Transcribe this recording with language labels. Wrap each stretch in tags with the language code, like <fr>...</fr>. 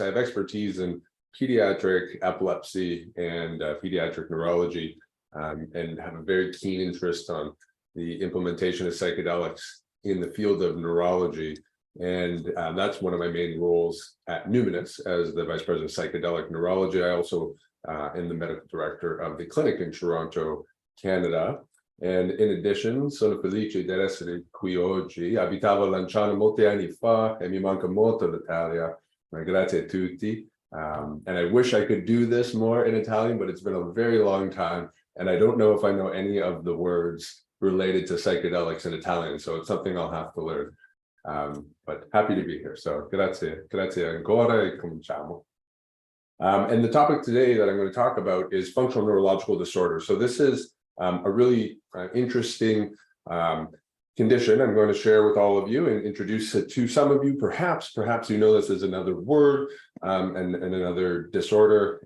<en>I have expertise in pediatric epilepsy and pediatric neurology, and have a very keen interest on the implementation of psychedelics in the field of neurology. And that's one of my main roles at Numinous as the Vice President of Psychedelic Neurology. I also am the Medical Director of the clinic in Toronto, Canada. And in addition,</en> <it>sono felice di essere qui oggi. Abitavo a Lanciano molti anni fa e mi manca molto l'Italia. Grazie a tutti.</it> <en>And I wish I could do this more in Italian, but it's been a very long time. And I don't know if I know any of the words related to psychedelics in Italian. So it's something I'll have to learn. But happy to be here.</en> <it>So grazie ancora e cominciamo.</it> <en>And the topic today that I'm going to talk about is functional neurological disorder. So this is a really interesting condition I'm going to share with all of you and introduce it to some of you. Perhaps you know this as another word and another disorder.</en>